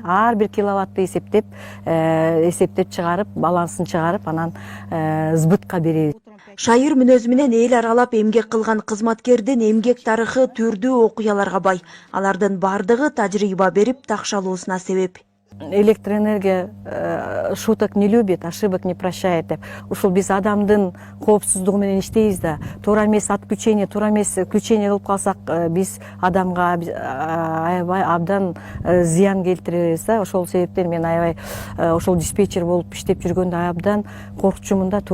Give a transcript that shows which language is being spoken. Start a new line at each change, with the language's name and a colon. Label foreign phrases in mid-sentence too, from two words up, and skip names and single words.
Kyrgyz: Ар бир киловаттты эсептеп чыгарып, балансын чыгарып, анан сбытка беребиз. Шайыр мүнөзү менен эл аралап эмгек кылган кызматкердин эмгек тарыхы түрдүү окуяларга бай. Алардын бардыгы тажрыйба берип такшалуусуна себеп.
Russian: Электроэнергия шуток не любит, ошибок не прощает деп.
Kyrgyz: Ушул биз адамдын коопсуздугу менен иштейбиз да. Туура эмес отключение, туура эмес включение кылып калсак, биз адамга аябай абдан зыян келтиребиз да. Ошол себептен мен аябай ошол диспетчер болуп иштеп жүргөндө абдан коркчумун да.